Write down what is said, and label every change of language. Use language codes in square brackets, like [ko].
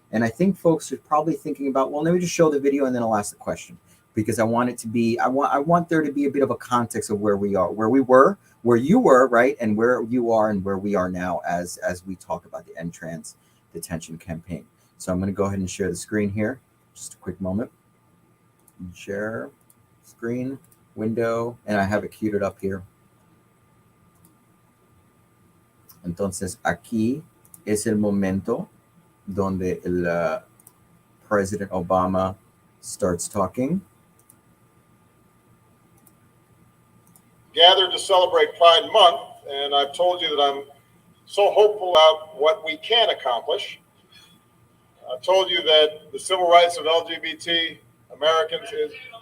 [en] And I think folks are probably thinking about, well, let me just show the video and then I'll ask the question, because I want there to be a bit of a context of where we are, where we were, where you were, right, and where you are and where we are now as we talk about the End Trans Detention campaign. So I'm going to go ahead and share the screen here. Just a quick moment. Share screen window, and I have it queued up here. [es] Entonces, aquí es el momento donde el President Obama [en] starts talking. Gathered to celebrate Pride Month, and I've told you that I'm so hopeful about what we can accomplish. I've told you that the civil rights of LGBT Americans is...